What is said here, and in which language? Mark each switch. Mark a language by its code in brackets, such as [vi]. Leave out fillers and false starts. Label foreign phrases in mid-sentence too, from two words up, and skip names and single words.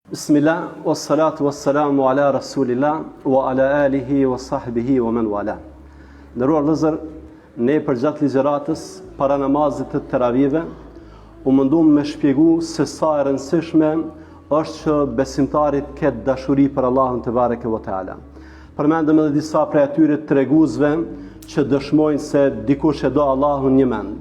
[ar] بسم الله والصلاة والسلام على رسول الله وعلى آله وصحبه ومن والاه. [sq] Ndëruar vëllezër, ne për gjatë ligjëratës para namazit të teravive u mundum me shpjegu se sa e rëndësishme është që besimtarit ketë dashuri për Allahun [ar] تبارك وتعالى. [sq] Përmendëm edhe disa prej atyre treguesve që dëshmojnë se dikush e do Allahun një mend.